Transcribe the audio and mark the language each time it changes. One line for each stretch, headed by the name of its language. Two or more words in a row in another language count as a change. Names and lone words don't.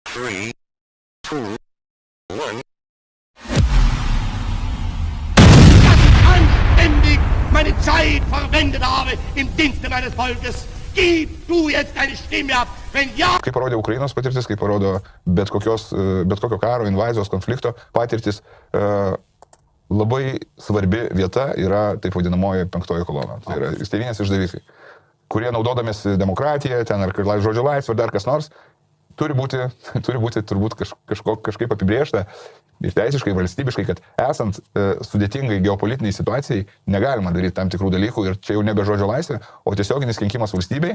German: 3, 2, 1. Anständig meine Zeit verwendet habe im Dienste meines Volkes. Gib du jetzt deine Stimme ab, wenn ja.
Lithuanian: Kaip parodė Ukrainos patirtis, kaip parodo bet kokio karo, invazijos, konflikto patirtis, labai svarbi vieta yra taip vadinamoji penktoji kolona. Tai yra tėvynės išdavikai, kurie naudodamėsi demokratiją, ten ar žodžio laisvę, ar dar kas nors, turi būti turbūt kažkaip apibrėžta ir teisiškai, valstybiškai, kad esant sudėtingai geopolitiniai situacijai negalima daryti tam tikrų dalykų ir čia jau nebe žodžio laisvė, o tiesioginis kenkimas valstybei.